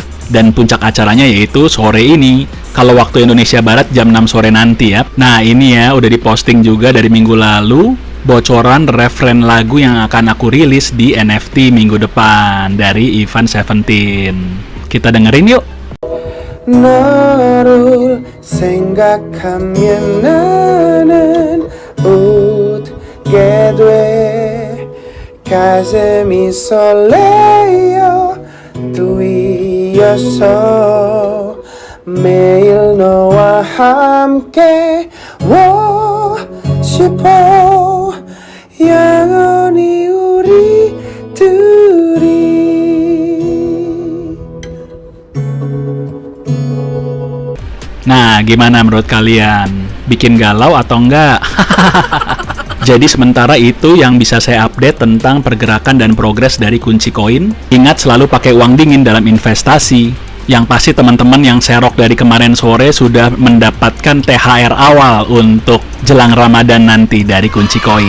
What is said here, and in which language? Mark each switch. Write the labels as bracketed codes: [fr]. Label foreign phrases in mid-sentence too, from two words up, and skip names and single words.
[id] Dan puncak acaranya yaitu sore ini, kalau waktu Indonesia Barat jam 6 sore nanti ya. Nah ini ya, udah diposting juga dari minggu lalu, bocoran referen lagu yang akan aku rilis di NFT minggu depan dari Ivan 17. Kita dengerin yuk. [ko] 너를 생각하면 나는 웃게 돼 가슴이 설레어 또 이어서 매일 너와 함께 싶어 영원히 우리 둘이. [id] Nah, gimana menurut kalian? Bikin galau atau enggak? Jadi sementara itu yang bisa saya update tentang pergerakan dan progres dari kunci koin. Ingat selalu pakai uang dingin dalam investasi. Yang pasti teman-teman yang serok dari kemarin sore sudah mendapatkan THR awal untuk jelang Ramadan nanti dari kunci koin.